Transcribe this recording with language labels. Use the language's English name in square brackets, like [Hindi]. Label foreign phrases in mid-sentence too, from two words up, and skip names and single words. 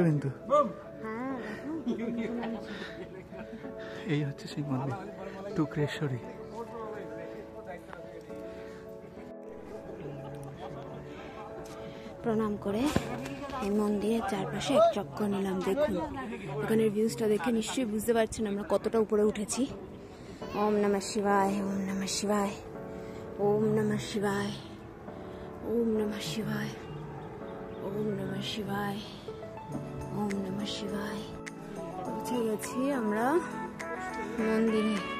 [Bangla] কিন্তু এই হচ্ছে সেই মন্দির টুকরেশ্বরী। প্রণাম করে এই মন্দিরের চারপাশে এক চক্কর নিলাম। দেখুন এখানের ভিউজটা দেখে নিশ্চয়ই বুঝতে পারছেন আমরা কতটা উপরে উঠেছি। [Sanskrit] ওম নমঃ শিবায়, ওম নমঃ শিবায়, ওম নমঃ শিবায়, ওম নমঃ শিবায়, ওম নমঃ শিবায়, ওম নমঃ শিবায়। [Bangla] পৌঁছে গেছি আমরা মন্দিরে।